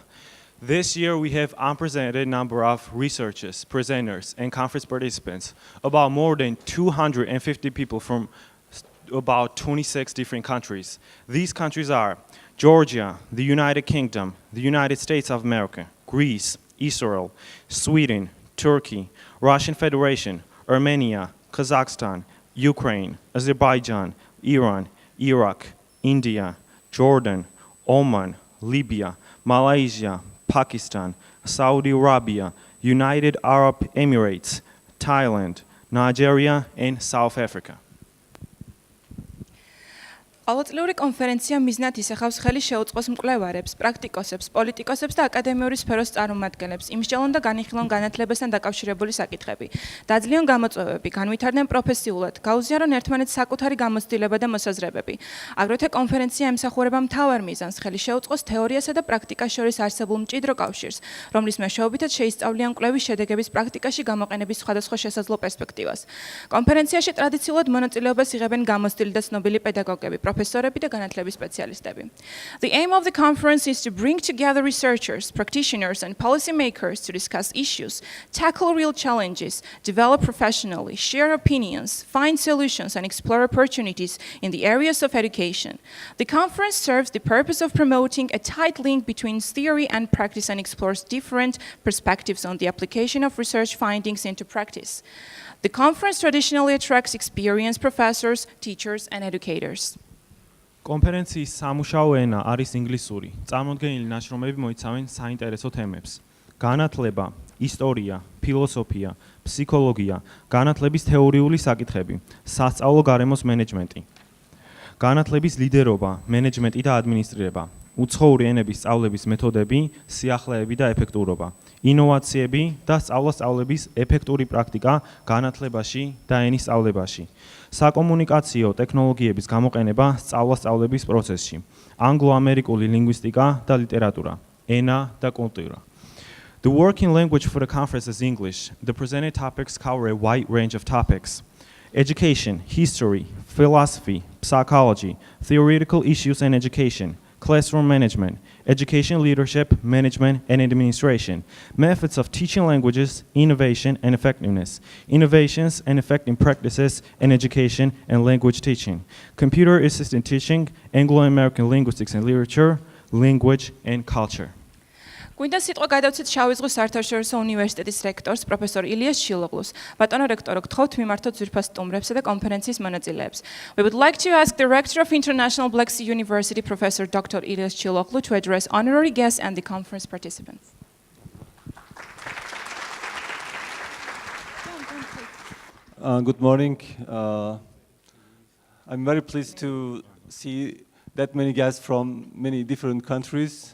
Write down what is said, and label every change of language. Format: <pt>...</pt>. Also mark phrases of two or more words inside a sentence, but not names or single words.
<en>This year we have unprecedented number of researchers, presenters and conference participants, about more than 250 people from about 26 different countries. These countries are Georgia, the United Kingdom, the United States of America, Greece, Israel, Sweden, Turkey, Russian Federation, Armenia, Kazakhstan, Ukraine, Azerbaijan, Iran, Iraq, India, Jordan, Oman, Libya, Malaysia, Pakistan, Saudi Arabia, United Arab Emirates, Thailand, Nigeria, and South Africa.</en> <ka>ყოველწლიური კონფერენცია მიზნად ისახავს ხელი შეუწყოს მკვლევარებს, პრაქტიკოსებს, პოლიტიკოსებს და აკადემიური სფეროს წარმომადგენლებს, იმსჯელონ და განიხილონ განათლებასთან დაკავშირებული საკითხები. დაძლიონ გამოწვევები, განვითარდნენ პროფესიულად, გაუზიარონ ერთმანეთს საკუთარი გამოცდილება და მოსაზრებები. აგრეთვე კონფერენცია ემსახურება მთავარ მიზანს, ხელი შეუწყოს თეორიასა და პრაქტიკას შორის არსებულ მჭიდრო კავშირს, რომლის მეშვეობითაც შეისწავლიან კვლევის შედეგების პრაქტიკაში გამოყენების სხვადასხვა შესაძლო პერსპექტივას. კონფერენციაში ტრადიციულად მონაწილეობას იღებენ გამოცდილი და ცნობილი პედაგოგები, professori და განათლების სპეციალისტები.</ka> <en>The aim of the conference is to bring together researchers, practitioners and policymakers to discuss issues, tackle real challenges, develop professionally, share opinions, find solutions and explore opportunities in the areas of education. The conference serves the purpose of promoting a tight link between theory and practice and explores different perspectives on the application of research findings into practice. The conference traditionally attracts experienced professors, teachers and educators.</en> <ka>კონფერენციის სამუშაო ენა არის ინგლისური. წარმოდგენილი ნაშრომები მოიცავენ საინტერესო თემებს: განათლება, ისტორია, ფილოსოფია, ფსიქოლოგია, განათლების თეორიული საკითხები, სასწავლო გარემოს მენეჯმენტი, განათლების ლიდერობა, მენეჯმენტი და ადმინისტრირება, უცხოური ენების სწავლების მეთოდები, სიახლეები და ეფექტურობა, ინოვაციები და სწავლების ეფექტური პრაქტიკა განათლებაში და ენის სწავლებაში, საკომუნიკაციო ტექნოლოგიების გამოყენება სწავლების პროცესში, ანგლო-ამერიკული ლინგვისტიკა და ლიტერატურა, ენა და კულტურა.</ka> <en>The working language for the conference is English. The presented topics cover a wide range of topics: education, history, philosophy, psychology, theoretical issues and education, classroom management, education leadership, management and administration, methods of teaching languages, innovation and effectiveness, innovations and effective practices in education and language teaching, computer-assisted teaching, Anglo-American linguistics and literature, language and culture.</en> <ka>გვინდა სიტყვა გადავცეთ შავი ზღვის საერთაშორისო უნივერსიტეტის რექტორს, პროფესორ ილიას ჩილოღლუს. ბატონო რექტორო, გთხოვთ მიმართოთ ძვირფას სტუმრებსა და კონფერენციის მონაწილეებს.</ka> <en>We would like to ask the rector of International Black Sea University, Professor Dr. Ilyas Chiloghlu, to address honorary guests and the conference participants. Good morning. I'm very pleased to see that many guests from many different countries.</en>